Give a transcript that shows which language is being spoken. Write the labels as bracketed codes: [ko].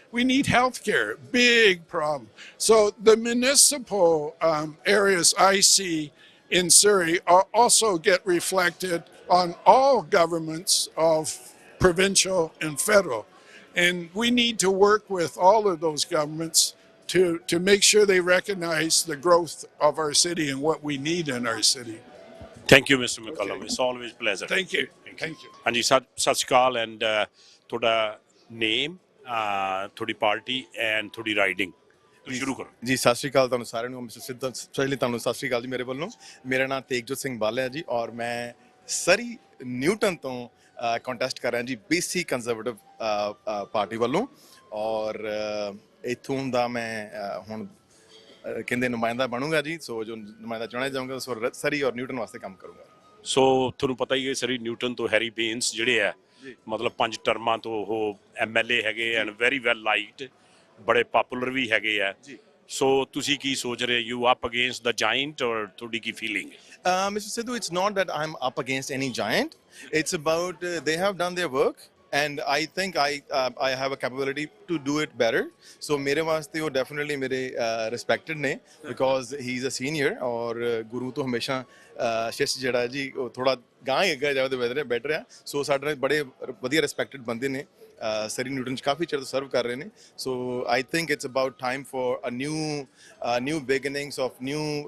[en] We need healthcare, big problem. So the municipal areas I see in Surrey also get reflected on all governments of provincial and federal. And we need to work with all of those governments to make sure they recognize the growth of our city and what we need in our city. Thank you, Mr. McCallum. It's always a pleasure. Thank you. Thank you. [pa] ਹਾਂਜੀ ਸਤਿ ਸ਼੍ਰੀ ਅਕਾਲ and ਤੁਹਾਡਾ ਨੇਮ ਤੁਹਾਡੀ party and ਤੁਹਾਡੀ riding ਸ਼ੁਰੂ ਕਰੋ ਜੀ। ਸਤਿ ਸ਼੍ਰੀ ਅਕਾਲ ਤੁਹਾਨੂੰ ਸਾਰਿਆਂ ਨੂੰ। ਮਿਸਟਰ ਸਿੱਧੂ ਪਹਿਲੇ ਤੁਹਾਨੂੰ ਸਤਿ ਸ਼੍ਰੀ ਅਕਾਲ ਜੀ ਮੇਰੇ ਵੱਲੋਂ। ਮੇਰਾ ਨਾਮ ਤੇਗਜੋਤ ਸਿੰਘ ਬਾਲਾ ਹੈ ਜੀ ਔਰ ਮੈਂ ਸਰੀ ਨਿਊਟਨ ਤੋਂ ਕੰਟੈਸਟ ਕਰ ਰਿਹਾ ਜੀ BC ਕੰਜ਼ਰਵੇਟਿਵ ਪਾਰਟੀ ਵੱਲੋਂ ਔਰ ਇੱਥੋਂ ਦਾ ਮੈਂ ਹੁਣ ਕਹਿੰਦੇ ਨੁਮਾਇੰਦਾ ਬਣੂੰਗਾ ਜੀ। ਸੋ ਜੋ ਨੁਮਾਇੰਦਾ ਚੁਣਿਆ ਜਾਊਂਗਾ ਸੋ ਸਰੀ ਔਰ ਨਿਊਟਨ ਵਾਸਤੇ ਕੰਮ ਕਰੂੰਗਾ। ਸੋ ਤੁਹਾਨੂੰ ਪਤਾ ਹੀ ਹੈ ਸਰੀ ਨਿਊਟਨ ਤੋਂ ਹੈਰੀ ਬੇਨਸ ਜਿਹੜੇ ਆ ਮਤਲਬ 5 ਟਰਮਾਂ ਤੋਂ ਉਹ MLA ਹੈਗੇ ਐਂਡ ਵੈਰੀ ਵੈਲ ਲਾਈਕਡ ਬੜੇ ਪਪੂਲਰ ਵੀ ਹੈਗੇ ਆ ਜੀ। ਸੋ ਤੁਸੀਂ ਕੀ ਸੋਚ ਰਹੇ [en] you up against the giant [pa] ਔਰ ਤੁਹਾਡੀ ਕੀ feeling [en] Mr. Sidhu, it's not that I'm up against any giant. It's about they have done their work, and I think I have a capability to do it better. [pa] So mere वास्ते वो definitely mere respected ने [en] because he's a senior [pa] और [hi] गुरु तो हमेशा शिष्य [pa] ਜਿਹੜਾ ਜੀ ਉਹ ਥੋੜਾ ਗਾਂ ਹੀ ਅੱਗੇ ਜਾਵੇ ਬੈਟਰ ਆ ਸੋ ਸਾਡੇ ਬੜੇ ਵਧੀਆ ਰਿਸਪੈਕਟਡ ਬੰਦੇ ਨੇ ਸਰੀ ਨਿਊਟਨ ਚ ਕਾਫੀ ਚਿਰ ਤੋਂ ਸਰਵ ਕਰ ਰਹੇ ਨੇ [en] so I think it's about time for a new beginnings of new